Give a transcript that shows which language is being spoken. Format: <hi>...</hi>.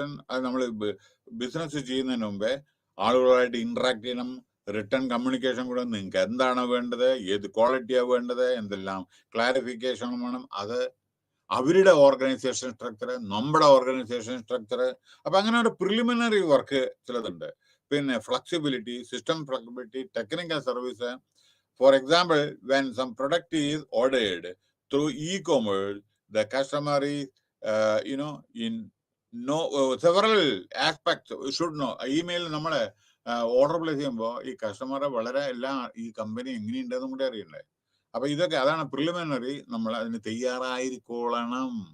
<ml>അത് നമ്മൾ ബിസിനസ് ചെയ്യുന്നതിന് മുമ്പേ ആളുകളുമായിട്ട് ഇന്ററാക്ട് ചെയ്യണം, റിട്ടേൺ കമ്മ്യൂണിക്കേഷൻ കൂടെ, നിങ്ങൾക്ക് എന്താണ് വേണ്ടത്, ഏത് ക്വാളിറ്റിയാണ് വേണ്ടത്, എന്തെല്ലാം ക്ലാരിഫിക്കേഷൻ വേണം, അത് അവരുടെ ഓർഗനൈസേഷൻ സ്ട്രക്ചർ, നമ്മുടെ ഓർഗനൈസേഷൻ സ്ട്രക്ചർ. അപ്പൊ അങ്ങനെ ഒരു പ്രിലിമിനറി വർക്ക് ചിലതുണ്ട്. പിന്നെ flexibility, system flexibility, technical service.</ml> <en>For example, when some product is ordered through e-commerce, the customer is, in several aspects should know.</en> <ml>Email നമ്മളെ ഓർഡർ പ്ലേസ് ചെയ്യുമ്പോൾ ഈ കസ്റ്റമറെ വളരെ എല്ലാം ഈ കമ്പനി എങ്ങനെയുണ്ടെന്നും കൂടെ അറിയണ്ടേ. അപ്പൊ ഇതൊക്കെ അതാണ് പ്രിലിമിനറി, നമ്മൾ അതിന് തയ്യാറായിരിക്കണം.</ml>